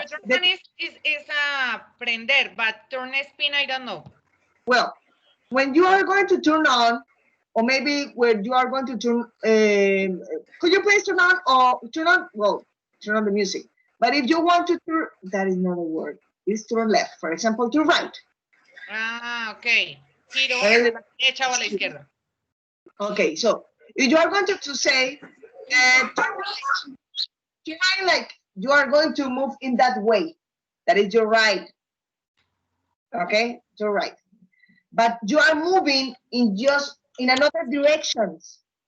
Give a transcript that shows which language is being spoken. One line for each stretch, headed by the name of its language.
English: Turn on is prender, but turn spin I don't know. well, when you are going to turn on, or maybe when you are going to turn, could you please turn on or turn on? Well, turn on the music. But if you want to turn, that is not a word. It's turn left, for example, to right. Okay.
Spanish: Giro a la derecha o a la izquierda.
English: Okay, so if you are going to say, turn right, like you are going to move in that way. That is your right. Okay, your right. But you are moving in another directions.